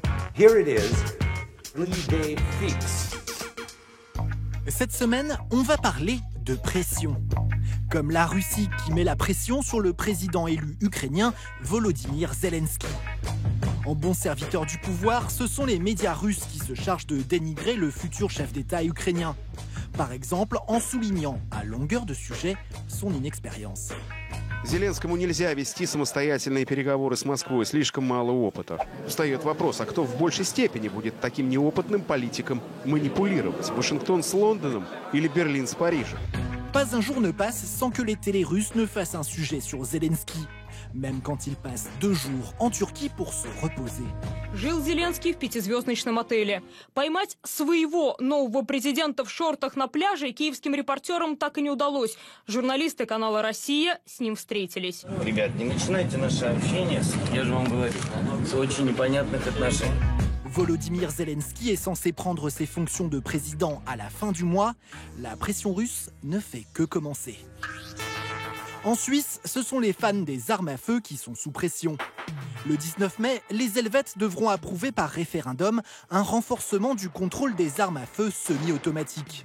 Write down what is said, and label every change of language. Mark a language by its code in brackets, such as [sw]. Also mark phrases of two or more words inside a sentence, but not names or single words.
[en] Here it is, 3-day fix. [fr] Cette semaine, on va parler de pression. Comme la Russie qui met la pression sur le président élu ukrainien Volodymyr Zelensky. En bon serviteur du pouvoir, ce sont les médias russes qui se chargent de dénigrer le futur chef d'État ukrainien. Par exemple, en soulignant à longueur de sujet son inexpérience. [ru] Зеленскому нельзя вести самостоятельные переговоры с Москвой, слишком мало опыта. Встает вопрос, а кто в большей степени будет таким неопытным политиком манипулировать? Вашингтон с Лондоном или Берлин с Парижем? [fr] Pas un jour ne passe sans que les télés russes ne fassent un sujet sur Zelensky, même quand il passe 2 jours en Turquie pour se reposer. [ru] Жил Зеленский в 5-звездочном отеле. Поймать своего нового президента в шортах на пляже киевским репортерам так и не удалось. Журналисты канала «Россия» с ним встретились. Ребят, не начинайте наше общение, я же вам говорю, с очень непонятных отношений. [fr] Volodymyr Zelensky est censé prendre ses fonctions de président à la fin du mois. La pression russe ne fait que commencer. En Suisse, ce sont les fans des armes à feu qui sont sous pression. Le 19 mai, les Helvètes devront approuver par référendum un renforcement du contrôle des armes à feu semi-automatiques.